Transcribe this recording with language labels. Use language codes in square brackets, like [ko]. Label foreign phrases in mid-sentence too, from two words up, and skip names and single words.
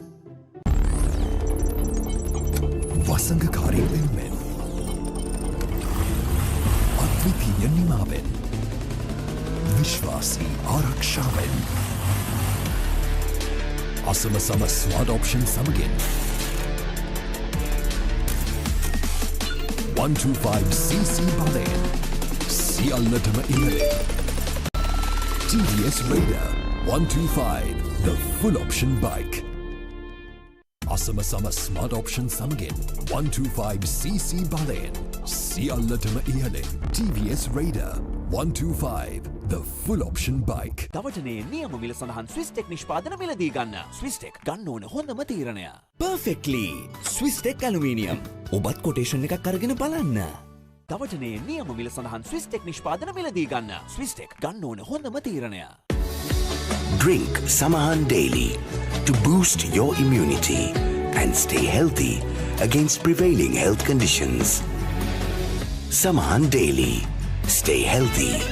[si] වසංගකාරී වෙනුවෙන් අද්විතීය නිමාවෙන් විශ්වාසී ආරක්ෂාවෙන් අසම සම [en] smart option [si] සමගින් 125cc බලයෙන් සියල්ලටම ඉහළින් TVS Raider 125 [en] the full option bike. [si] අසම සම [en] Smart Option [si] Samagin 125cc බලයෙන් සියල්ලටම ඉහළින් TVS Raider 125 [en] the full option bike. [si] දවටනේ නියම මිල සඳහන් ස්විස් ටෙක් නිෂ්පාදන මිලදී ගන්න. ස්විස් ටෙක් ගන්න ඕනේ හොඳම තීරණය. [en] Perfectly Swiss Tech Aluminium. [si] ඔබත් කොටේෂන් එකක් අරගෙන බලන්න. දවටනේ නියම මිල සඳහන් ස්විස් ටෙක් නිෂ්පාදන මිලදී ගන්න. ස්විස් ටෙක් ගන්න ඕනේ හොඳම තීරණය. [en] Drink Samahan daily to boost your immunity and stay healthy against prevailing health conditions. Samahan daily. Stay healthy.